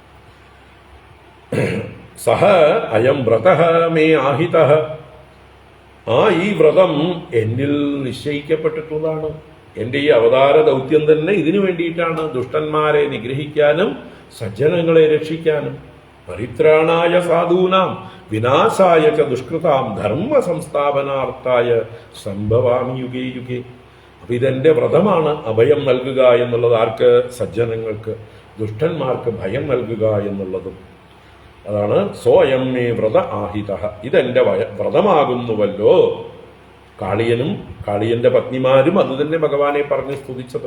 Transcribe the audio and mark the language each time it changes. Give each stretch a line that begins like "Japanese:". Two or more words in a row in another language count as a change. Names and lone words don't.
Sanskrit: സഹ അയം വ്രതഃ മേ ആഹിതഃ,
Malayalam: ഈ വ്രതം എന്നിൽ നിശ്ചയിക്കപ്പെട്ടിട്ടുള്ളതാണ്. എൻ്റെ ഈ അവതാര ദൗത്യം തന്നെ ഇതിനു വേണ്ടിയിട്ടാണ്, ദുഷ്ടന്മാരെ നിഗ്രഹിക്കാനും സജ്ജനങ്ങളെ രക്ഷിക്കാനും.
Sanskrit: പരിത്രാണായ സാധൂനാം വിനാശായ ച ദുഷ്കൃതാം ധർമ്മ സംസ്ഥാപനാർത്ഥായ സംഭവാമി യുഗേ യുഗേ.
Malayalam: അപ്പൊ ഇതെന്റെ വ്രതമാണ്, അഭയം നൽകുക എന്നുള്ളത്. ആർക്ക്? സജ്ജനങ്ങൾക്ക്. ദുഷ്ടന്മാർക്ക് ഭയം നൽകുക എന്നുള്ളതും അതാണ്.
Sanskrit: സോയം മേ വ്രത ആഹിതഃ,
Malayalam: ഇതെന്റെ വ്രതമാകുന്നുവല്ലോ. കാളിയന്റെ പത്നിമാരും അതുതന്നെ ഭഗവാനെ പറഞ്ഞ് സ്തുതിച്ചത്.